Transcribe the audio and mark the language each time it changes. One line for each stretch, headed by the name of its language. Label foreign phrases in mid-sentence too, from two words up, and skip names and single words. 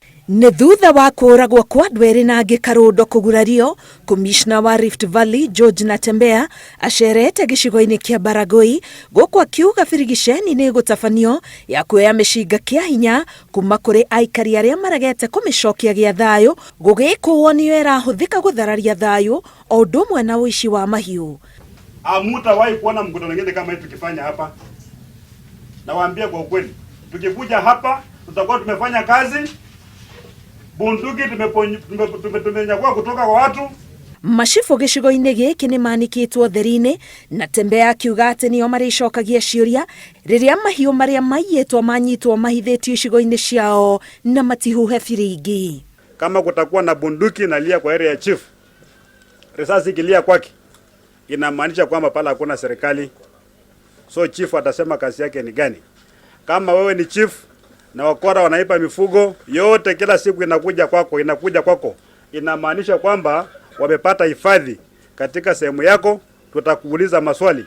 Kikuyu: Nĩ thutha wa kũragwo kwa andũ erĩ na angĩ Karundo kũgurario, komishna wa Rift Valley George Natembea acerete gĩcigo-inĩ kĩa Baragoi gũkũ akiuga Birigiceni nĩ gũtabanio ya kuoya micinga kĩa hinya kuma kũrĩ aikari arĩa maregete kũmĩcokia gĩa thayũ gũgĩkũwo nĩyo ĩrahũthĩka gũthararia thayũ o ũndũ ũmwe na ũici wa mahiũ.
Swahili: Hamtawahi kuona mkutano mwingine kama hii tukifanya hapa. Nawaambia kwa ukweli, tukikuja hapa tutakuwa tumefanya kazi. Bunduki tumenyakua kutoka kwa watu.
Kikuyu: Macibu gĩcigo-inĩ gĩkĩ nĩ manikĩtwo theri-inĩ, Natembea akiuga atĩ nĩo marĩcokagia ciũria rĩrĩa mahiũ marĩa maiyĩtwo manyitwo mahithĩtio icigo-inĩ ciao na matihuhe biringi.
Swahili: Kama kutakuwa na bunduki nalia kwa area ya chief, risasi ikilia kwake, inamaanisha kwamba pala hakuna serikali. So chief atasema kazi yake ni gani. Kama wewe ni chief na wakora wanaipa mifugo yote kila siku inakuja kwako, inamaanisha kwamba wamepata hifadhi katika sehemu yako, tutakuuliza maswali.